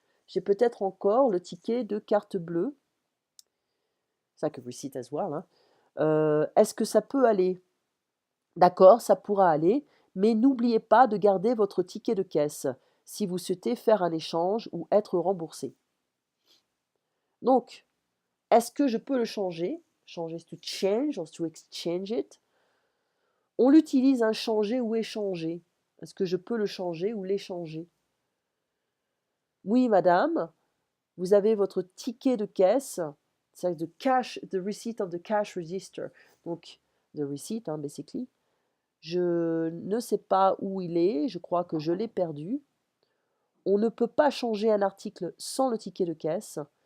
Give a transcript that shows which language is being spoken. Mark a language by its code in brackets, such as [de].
[fr] J'ai peut-être encore le ticket de carte bleue. Ça que [en] receipt as well. [fr] Hein. Est-ce que ça peut aller? D'accord, ça pourra aller, mais n'oubliez pas de garder votre ticket de caisse si vous souhaitez faire un échange ou être remboursé. Donc, est-ce que je peux le changer? [en] Changer to change or to exchange it. [fr] On l'utilise un changer ou échanger. Est-ce que je peux le changer ou l'échanger? Oui, madame, vous avez votre ticket de caisse. [en] C'est the receipt of the cash register. Donc, the receipt, hein, basically. [fr] Je ne sais pas où il est, je crois que je l'ai perdu. On ne peut pas changer un article sans le ticket de caisse.